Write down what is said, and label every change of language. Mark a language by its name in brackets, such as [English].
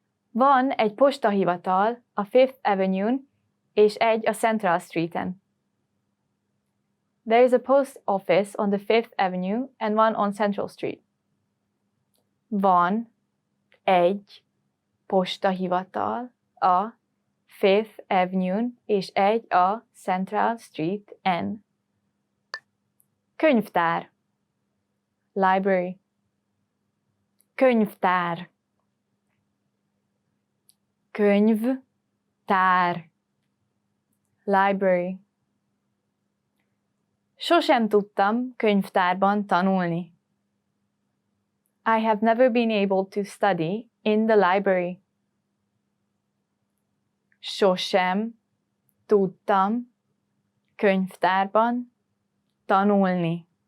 [Hungarian] Van egy postahivatal a Fifth Avenue-n és egy a Central Street-en. [English] There is a post office on the Fifth Avenue and one on Central Street. [Hungarian] Van egy postahivatal a Fifth Avenue-n és egy a Central Street-en. Könyvtár. [English] Library. [Hungarian] Könyvtár. Könyvtár. [English] Library. [Hungarian] Sosem tudtam könyvtárban tanulni. [English] I have never been able to study in the library. [Hungarian] Sosem tudtam könyvtárban tanulni.